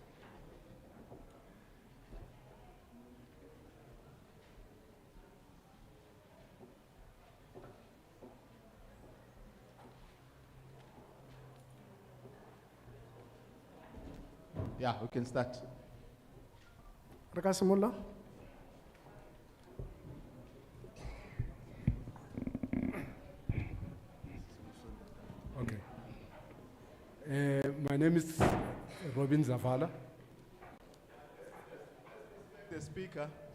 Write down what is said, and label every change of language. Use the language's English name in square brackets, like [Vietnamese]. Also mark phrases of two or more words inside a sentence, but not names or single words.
[English] Yeah, we can start. [Tswana] re ka simolola. [English] Okay. My name is Robin Zavala. The speaker.